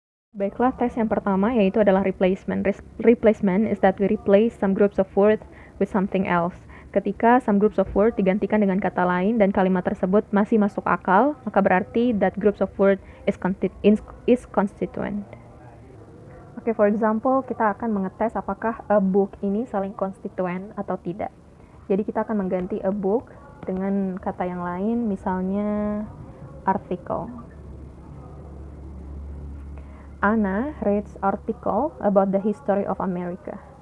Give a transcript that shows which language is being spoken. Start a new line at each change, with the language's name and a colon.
Indonesian: Baiklah, tes yang pertama yaitu adalah replacement.
English: Replacement is that we replace some groups of words with something else.
Indonesian: Ketika
English: some groups of words
Indonesian: digantikan dengan kata lain dan kalimat tersebut masih masuk akal, maka berarti
English: that groups of words is constituent.
Indonesian: Oke,
English: for example,
Indonesian: kita akan mengetes apakah a book ini saling konstituen atau tidak. Jadi kita akan mengganti a book dengan kata yang lain, misalnya article.
English: Anna reads article about the history of America.